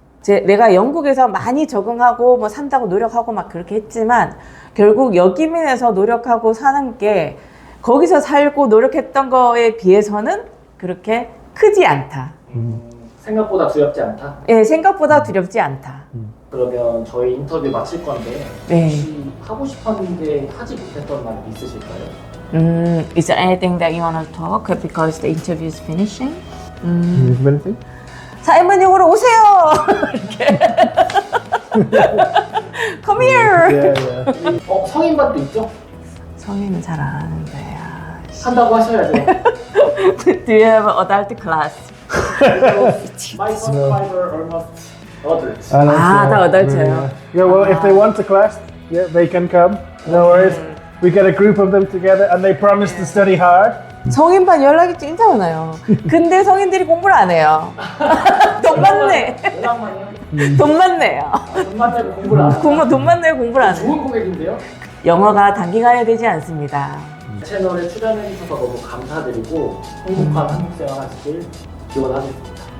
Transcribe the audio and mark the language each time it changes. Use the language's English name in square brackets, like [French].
[Korean] 내가 영국에서 많이 적응하고 뭐 산다고 노력하고 막 그렇게 했지만 결국 여기민에서 노력하고 사는 게 거기서 살고 노력했던 거에 비해서는 그렇게 크지 않다. 생각보다 두렵지 않다. 예, 생각보다 두렵지 않다. 그러면 저희 인터뷰 마칠 건데 네. 혹시 하고 싶었는데 하지 못했던 말 있으실까요? [English] Is there anything that you want to talk because the interview is finishing? Anything? [Korean] 사이먼형으로 오세요. 이렇게. [English] Come here. Yeah, yeah. [Korean] 성인반도 있죠? 성인은 잘 안 하는데. 한다고 하셔야죠. [English] Do you have an adult class? My son fiber almost adults. [Korean] 다 [English] adult [Korean] 예요. [English] Yeah, well, if they want a class, yeah, they can come. No worries. We get a group of them together, and they promise to study hard. [Korean] 성인반 연락이 진짜 많아요. 근데 성인들이 공부를 안 해요. 돈만 내. 연락만요? 돈만 내요. 돈만 내고 공부를 안 하고. 돈만 내고 공부를 안 해요. 좋은 고객인데요? 영어가 단기간에 되지 않습니다. 채널에 출연해 주셔서 너무 감사드리고 행복한 한국 생활 하시길 기원하겠습니다.